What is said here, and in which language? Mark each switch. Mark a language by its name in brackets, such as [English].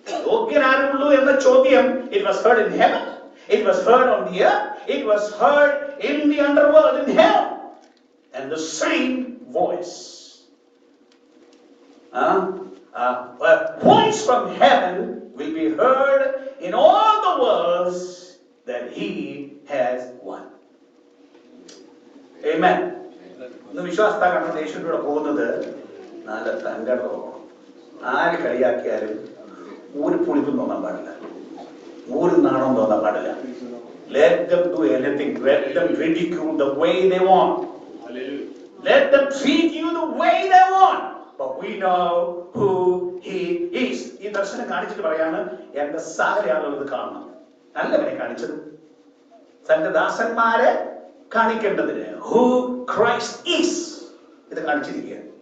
[Malayalam] യോഗ്യനാരുള്ളൂ എന്ന ചോദ്യം, [English] it was heard in heaven, it was heard on the earth, it was heard in the underworld, in hell, and the same voice, a voice from heaven will be heard in all the worlds that he has won. Amen. [Malayalam] ഇന്ന് വിശ്വാസത്താക്കാണ് യേശുവിലൂടെ പോകുന്നത്. നല്ല തങ്കടോ, ആര് കളിയാക്കിയാലും ഒരു പുളിപ്പും തോന്നാൻ പാടില്ല, ഒരു നാണം തോന്നാൻ പാടില്ല. [English] Let them do anything. Let them ridicule the way they want. Let them treat you the way they want. But we know who he is. [Malayalam] ഈ ദർശനം കാണിച്ചിട്ട് പറയാണ്, എന്റെ സകല ആളുകൾ ഇത് കാണണം. നല്ലവരെ കാണിച്ചത് തന്റെ ദാസന്മാരെ കാണിക്കേണ്ടതിന് [English] who Christ is [Malayalam] ഇത് കാണിച്ചിരിക്കുക.